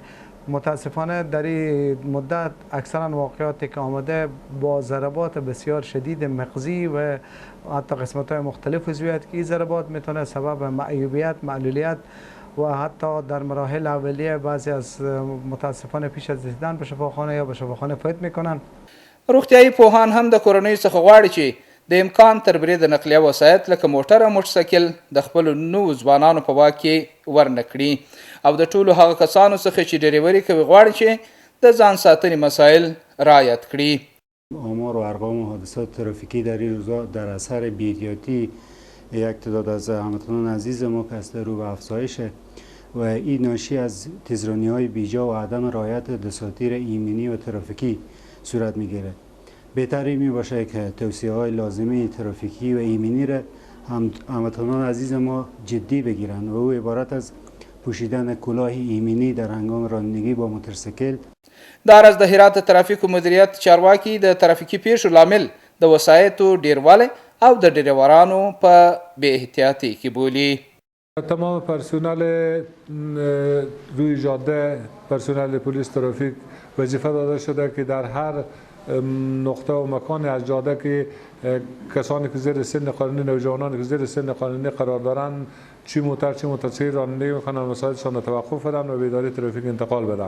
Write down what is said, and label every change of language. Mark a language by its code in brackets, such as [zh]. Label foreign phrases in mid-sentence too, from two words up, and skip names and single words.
[fa] متاسفانه در این مدت اکثرا واقعاتی که آمده با ضربات بسیار شدید مغزی و حتی قسمت‌های مختلف عضویت که این ضربات میتونه سبب معیوبیت، معلولیت و حتی در مراحل اولیه بعضی از متاسفانه پیش از رسیدن به شفاخانه یا به شفاخانه فوت میکنن. [ps] روغتیایي پوهان هم د کورنیو څخه غواړي چې د امکان تر برید نقلیه وسایط لکه موټر او موټرسایکل د خپلو نوو ځوانانو په واک کې ورنکړي او د ټولو هغه کسانو څخه چې ډریوري کوي غواړي چې د ځان ساتنې مسایل رعایت کړي. [fa] آمار و ارقام حادثات ترافیکی در این روزها در اثر بی‌احتیاطی یک تعداد از هموطنان عزیز ما که است رو به افزایشه و این ناشی از تیزرانی‌های بیجا و عدم رعایت دساتیر ایمنی و ترافیکی صورت میگیره. بهتری می باشه که توصیه‌های لازمه ترافیکی و ایمنی را هموطنان عزیز ما جدی بگیرند و او عبارت از پوشیدن کلاه ایمنی در هنگام رانندگی با موتورسیکل. [ps] دا راز د هرات ترافیک مدیریت چارواکي د ترافیکي پیښو لامل د وسایطو ډیروالی او د ډریورانو په بې احتیاطی کې بولي. [fa] تمام پرسنل روی جاده، پرسنل پلیس ترافیک وظیفه داده شده که در هر نقطه و مکان از جاده که کسانی که زیر سن قانونی، نوجوانانی که زیر سن قانونی قرار دارند چی موتر چی موتورسیکل رانندگی میکنن وسایلشان را توقف بدن و به اداره ترافیک انتقال بدن.